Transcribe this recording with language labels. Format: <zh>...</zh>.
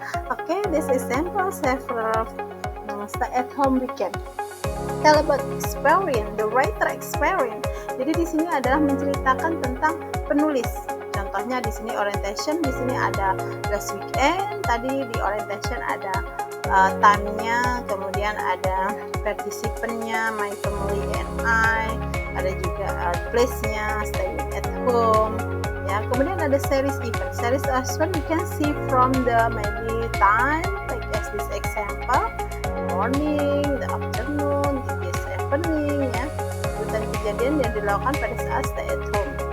<en>Okay, this is sample several stay at home weekend. Tell about experience, the writer experience.</en> <id>Jadi di sini adalah menceritakan tentang penulis. Contohnya di sini orientation, di sini ada last weekend, tadi di orientation ada time-nya, kemudian ada participant-nya,</id> <en>my family and I,</en> <id>ada juga place-nya,</id> <en>staying at home,</en> <id>ya. Kemudian ada series event.</id> <en>Series event you can see from the maybe time, like as this example, morning, the afternoon, this evening, ya.</en> <id>Tentang kejadian yang dilakukan pada saat</id> <en>stay at home.</en>